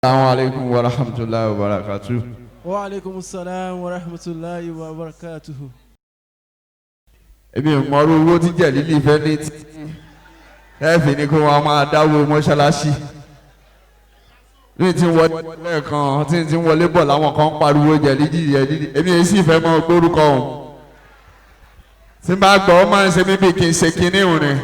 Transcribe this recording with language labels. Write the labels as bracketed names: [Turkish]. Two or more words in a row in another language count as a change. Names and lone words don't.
[Arabic] السلام عليكم ورحمة الله وبركاته. وعليكم السلام ورحمة الله وبركاته. [Yoruba] Èmi ò mọ̀rú owó tí Jẹ̀lílì fẹ́ ní tí ẹ fi ní kó wọn máa dáwó mọ́ṣáláṣí. Ní tí wọlé lẹ́ẹ̀kan tí ń wọlé bọ̀ láwọn kan ń pariwo Jẹ̀lílì. Èmi èyí sì fẹ́ mọ gbórúkọ òun. Tí n bá gbọ́ ọ máa ń ṣe mí bí kí n ṣe kinní òun ni.